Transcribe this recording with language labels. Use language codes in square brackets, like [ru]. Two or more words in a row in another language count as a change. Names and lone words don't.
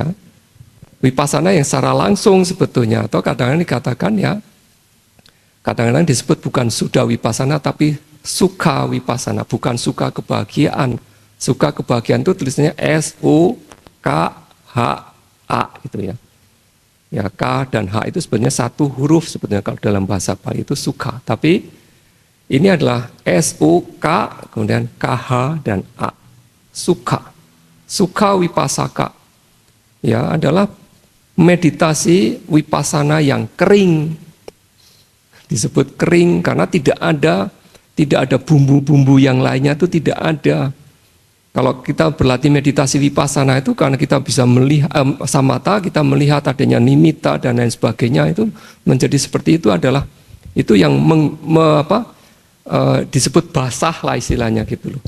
[id] Vipassana yang secara langsung sebetulnya, atau kadang-kadang dikatakan ya, kadang-kadang disebut bukan sudah vipassana tapi [pi] sukha vipassana, [id] bukan suka kebahagiaan. Suka kebahagiaan itu tulisannya S-U-K-H-A gitu ya. Ya, K dan H itu sebenarnya satu huruf sebetulnya kalau dalam bahasa Bali itu sukha. Tapi ini adalah S-U-K kemudian K-H dan A. [pi] Sukha. Sukha vipassaka. [id] Ya, adalah meditasi vipassana yang kering. Disebut kering karena tidak ada bumbu-bumbu yang lainnya, itu tidak ada. Kalau kita berlatih meditasi vipassana itu karena kita bisa melihat samatha, kita melihat adanya nimitta dan lain sebagainya, itu menjadi seperti itu adalah itu yang disebut basah lah istilahnya gitu loh.